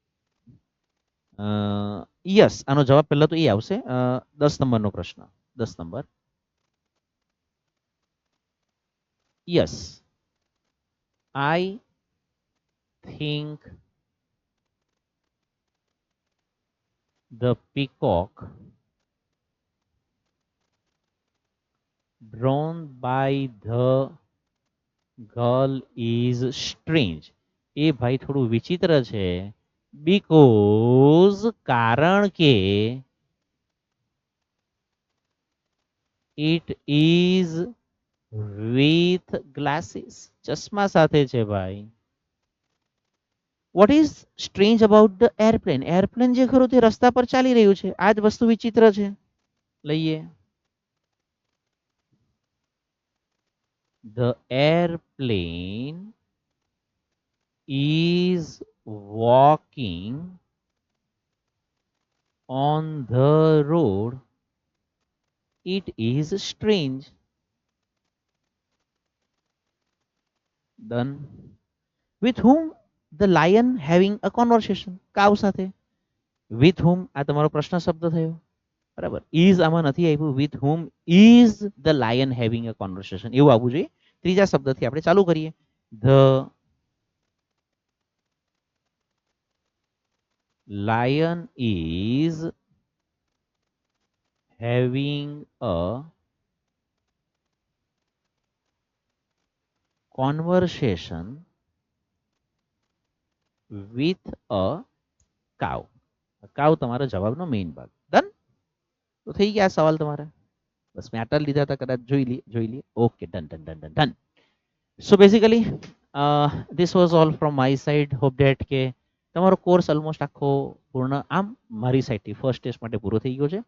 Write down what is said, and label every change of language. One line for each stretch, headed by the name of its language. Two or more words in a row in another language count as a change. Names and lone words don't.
Gujarati: યસ, આનો જવાબ પહેલા તો એ આવશે. 10 નંબરનો પ્રશ્ન. 10 નંબર.
English: Yes, I think the peacock drawn by the girl is strange.
Gujarati: એ ભાઈ થોડું વિચિત્ર છે. બીકોઝ, કારણ કે
English: it is with glasses,
Gujarati: ચશ્મા સાથે છે ભાઈ.
English: What is strange about the airplane?
Gujarati: એરપ્લેન જે ખરું તે રસ્તા પર ચાલી રહ્યું છે, આ જ વસ્તુ વિચિત્ર છે. લઈએ.
English: The airplane is walking on the road. It is strange. Done. With whom the lion having a conversation?
Gujarati: કાવ સાથે.
English: With whom
Gujarati: આ તમારો પ્રશ્ન શબ્દ થયો. બરાબર. ઇઝ આમાં નથી આવ્યું.
English: With whom is the lion having a conversation
Gujarati: એવું આવવું જોઈએ. ત્રીજા શબ્દથી આપણે ચાલુ કરીએ.
English: The lion is having a conversation with a cow.
Gujarati: કાવ તમારો જવાબનો મેઇન ભાગ. ડન. તો થઈ ગયા સવાલ તમારા. બસ મેં આટલા લીધા હતા, કદાચ જોઈ લઈએ.
English: Okay, done done done done done. So basically this was all from my side. hope that
Gujarati: કે તમારો કોર્સ ઓલમોસ્ટ આખો પૂર્ણ આમ મારી સાઇડથી
English: first test
Gujarati: માટે પૂરો થઈ ગયો છે.